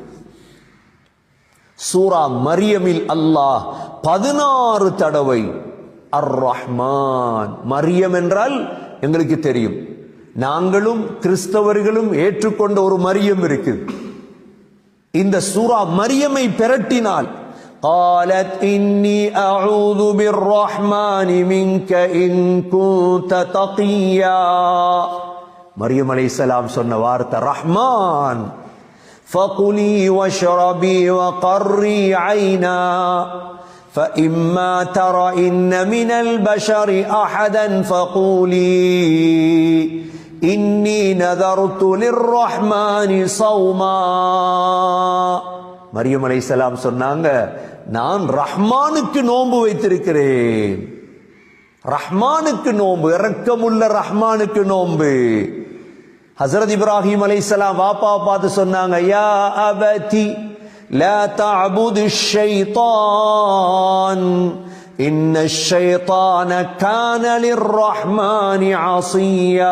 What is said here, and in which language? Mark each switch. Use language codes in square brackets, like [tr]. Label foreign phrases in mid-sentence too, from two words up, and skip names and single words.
[ta] சூரா மரியமில் அல்லாஹ் 16 தடவை அர் ரஹ்மான். மரியம் என்றால் எங்களுக்கு தெரியும், நாங்களும் கிறிஸ்தவர்களும் ஏற்றுக்கொண்ட ஒரு மரியம் இருக்குது. இந்த சூரா மரியமை பிரட்டினால் [ar] قالت إني أعوذ بالرحمن منك إن كنت تقيا. [ta] மரியம் அலைஹிஸ்ஸலாம் சொன்ன வார்த்தை ரஹ்மான். [ar] فقلي واشربي وقري عينا فإما ترين من البشر أحدا فقولي إني نذرت للرحمن صوما. [ta] மரியம் அலைஹிஸ்ஸலாம் சொன்னாங்க, நான் ரஹ்மானுக்கு நோன்பு வைத்திருக்கிறேன். ரஹ்மானுக்கு நோன்பு, இரக்கமுள்ள ரஹ்மானுக்கு நோன்பு. ஹஸரத் இப்ராஹிம் அலைஹிஸ்ஸலாம் வாப்பா பார்த்து சொன்னாங்க, [ar] يا أبت لا تعبد الشيطان إن الشيطان كان للرحمن عصيا.